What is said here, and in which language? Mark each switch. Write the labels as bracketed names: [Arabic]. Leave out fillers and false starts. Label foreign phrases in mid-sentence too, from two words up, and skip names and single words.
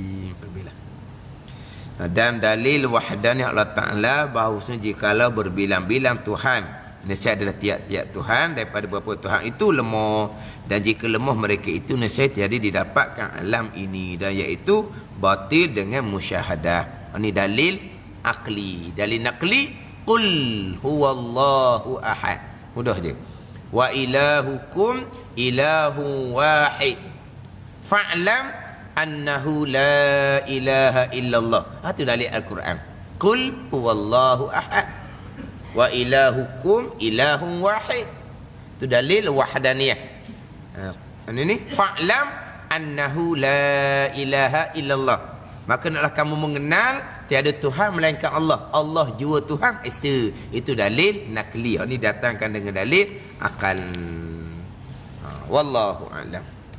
[Malay] Dan dalil wahdaniyah Allah Ta'ala bahawasanya jikalau berbilang-bilang Tuhan, nescaya adalah tiap-tiap Tuhan daripada beberapa Tuhan itu lemah, dan jika lemah mereka itu nescaya tiada didapatkan alam ini, dan iaitu batil dengan musyahadah. Ini dalil akli. Dalil naqli, [Arabic] قل هو الله أحد. [Malay] Mudah je. [Arabic] وإلهكم إله واحد فاعلم أنه لا إله إلا الله. [Malay] Itu dalil Al-Quran. [Arabic] قل هو الله أحد وإلهكم إله واحد. [Malay] Itu dalil wahdaniyah. Ini [Arabic] فاعلم أنه لا إله إلا الله. [Malay] Maka naklah kamu mengenal tiada Tuhan melainkan Allah. Allah jua Tuhan esa. Itu dalil nakli. Ini datangkan dengan dalil akal. [Arabic] والله أعلم.